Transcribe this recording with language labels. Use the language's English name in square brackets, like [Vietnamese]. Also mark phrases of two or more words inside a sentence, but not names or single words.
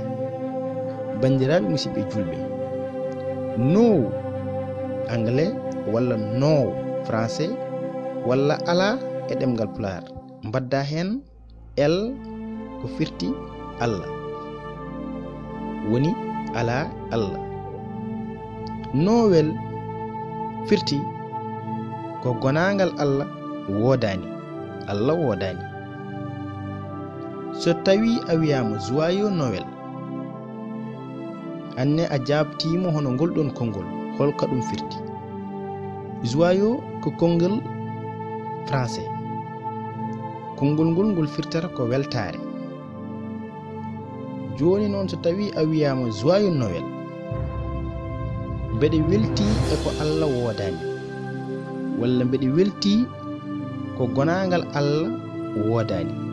[Fula] Bandiraɓe musidɓe julɓe, no anglais walla no français walla ala e ɗemgal pular mbadda hen L ko firti Allah woni ala Allah. Noël firti ko gonagal Allah wodani, Allah wodani. So tawi a wiyama [French] joyeux Noël, [Fula] anne a jabtimo hono ngolɗon konngol holka ɗum firti. Joyeux ko konngol français. Konngol ngol firtata ko weltare. Joni noon so tawi a wiyama [French] joyeux Noël, [Fula] mbeɗe welti e ko Allah wodani, walla mbeɗe welti ko gonagal Allah wodani.